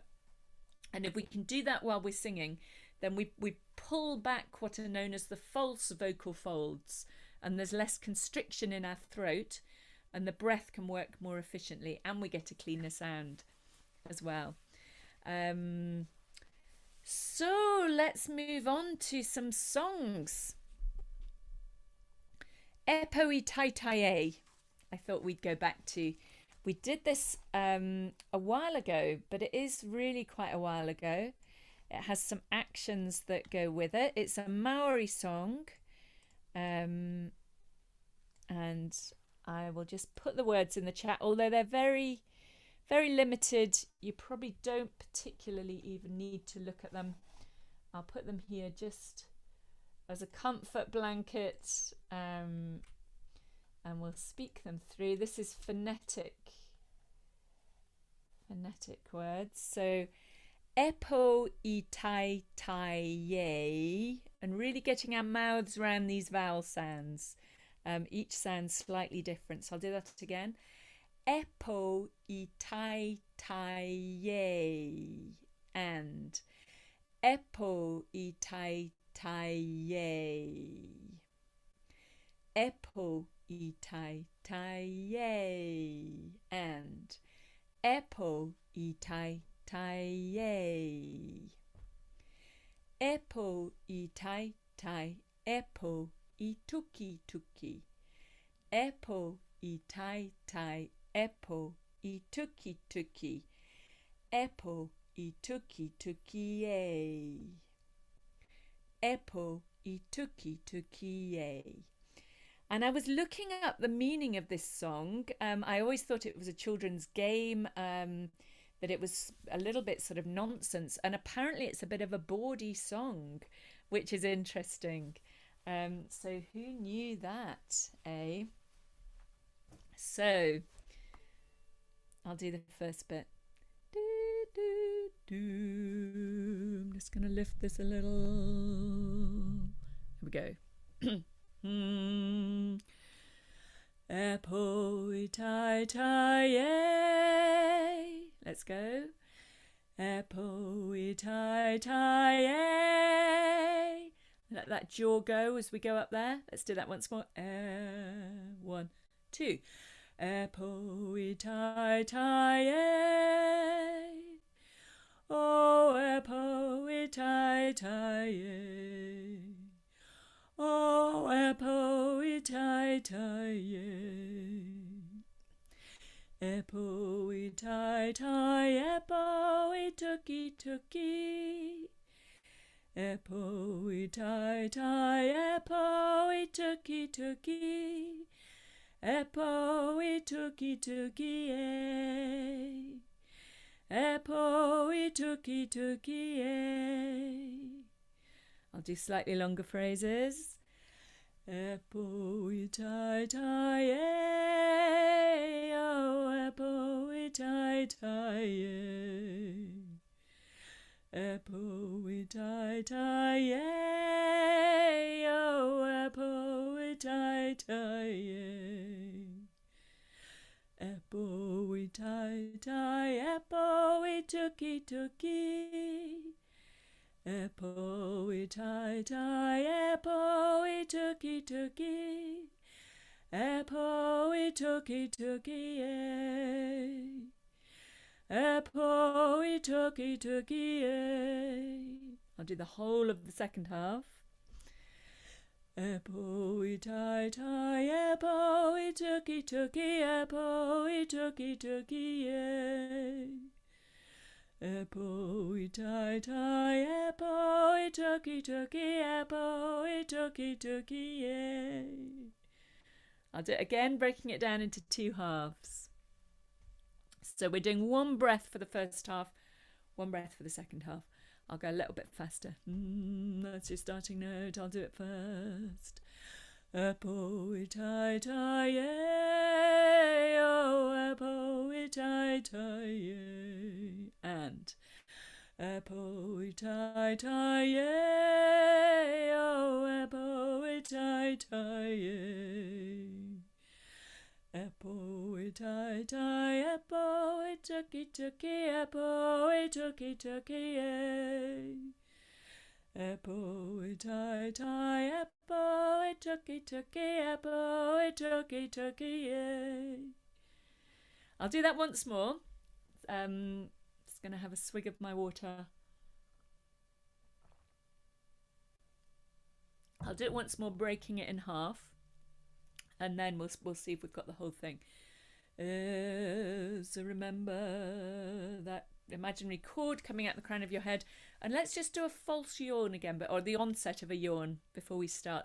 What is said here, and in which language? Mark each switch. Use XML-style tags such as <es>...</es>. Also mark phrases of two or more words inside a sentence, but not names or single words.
<en>And if we can do that while we're singing, then we pull back what are known as the false vocal folds. And there's less constriction in our throat. And the breath can work more efficiently, and we get a cleaner sound as well. So let's move on to some songs.</en> <mi>Epo I tai tai e.</mi> <en>I thought we'd go back to. We did this a while ago, but it is really quite a while ago. It has some actions that go with it. It's a Maori song. And I will just put the words in the chat, although they're very, very limited. You probably don't particularly even need to look at them. I'll put them here just as a comfort blanket, and we'll speak them through. This is phonetic words. So</en> <mi>epo I tai tai ye,</mi> <en>and really getting our mouths around these vowel sounds. Each sounds slightly different. So I'll do that again.</en> <mi>Epo I tai tai ye, and epo I tai tai ye. Epo I tai tai ye, and epo I tai tai ye. Epo I tai tai, epo I tuki tuki. Epo I tai tai, epo I tuki tuki. Epo I tuki tuki ye. Epo I tuki tuki ye.</mi> <en>And I was looking up the meaning of this song. I always thought it was a children's game, that it was a little bit sort of nonsense. And apparently it's a bit of a bawdy song, which is interesting. So who knew that, eh? So I'll do the first bit. Do, do, do. I'm just going to lift this a little. Here we go.</en> <mi>Epo I tai tai ye.</mi> <en>Let's go.</en> <mi>Epo I tai tai ye.</mi> <en>Let that jaw go as we go up there. Let's do that once more. 1, 2.</en> <mi>Epo I tai tai ye. Oh, epo I tai tai ye. Oh, epo I tai tai ye. Epo I tai tai, epo I tuki tuki. Epo I tai tai, epo I tuki tuki. Epo I tuki tuki ye. Epo I tuki tuki ye.</mi> <en>I'll do slightly longer phrases.</en> <mi>Epo I tai tai ye, oh epo I tai tai ye. Epo I tai tai ye, oh epo I tai tai ye. Epo I tai tai, epo I tuki tuki. Epo I tai tai, epo I tuki tuki. Epo I tuki tuki ye. Epo I tuki tuki ye.</mi> <en>I'll do the whole of the second half.</en> <mi>Epo I tai tai, epo I tuki tuki, epo I tuki tuki ye. Epo I tai tai, epo I tuki tuki, epo I tuki tuki ye.</mi> <en>I'll do it again, breaking it down into 2 halves. So we're doing 1 breath for the first half, 1 breath for the second half. I'll go a little bit faster. That's your starting note. I'll do it first.</en> <mi>Epo I tai tai ye, oh epo I tai tai ye. And epo I tai tai ye, oh epo I tai tai ye. Epo I tai tai, epo I tuki tuki, epo I tuki tuki ye. Epo I tai tai, epo I tuki tuki, epo I tuki tuki ye.</mi> <en>I'll do that once more. Just going to have a swig of my water. I'll do it once more, breaking it in half. and then we'll see if we've got the whole thing. So remember that imaginary cord coming out the crown of your head, and let's just do a false yawn again, or the onset of a yawn before we start.</en>